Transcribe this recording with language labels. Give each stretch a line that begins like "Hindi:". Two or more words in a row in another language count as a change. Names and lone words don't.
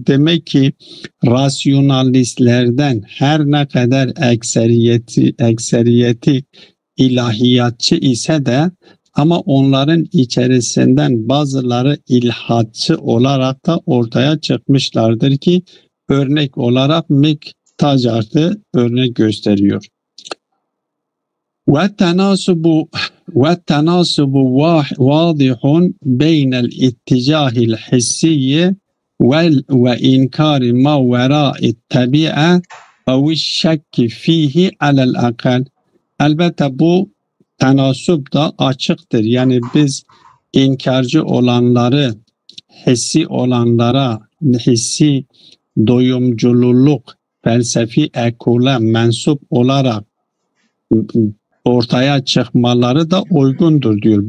Turkish: Demek ki rasyonalistlerden her ne kadar ekseriyeti ilahiyatçı ise de ama onların içerisinden bazıları ilhatçı olarak da ortaya çıkmışlardır ki örnek olarak Mektacart'ı örnek gösteriyor.
Arabic: والتناسب واضح بين الاتجاه الحسي وإنكار ما وراء الطبيعة أو الشك فيه على الأقل.
Turkish: Elbette bu tenasüp da açıktır. Yani biz inkarcı olanları, hissi olanlara, hissi doyumcululuk felsefi ekole mensup olarak ortaya çıkmaları da uygundur diyor.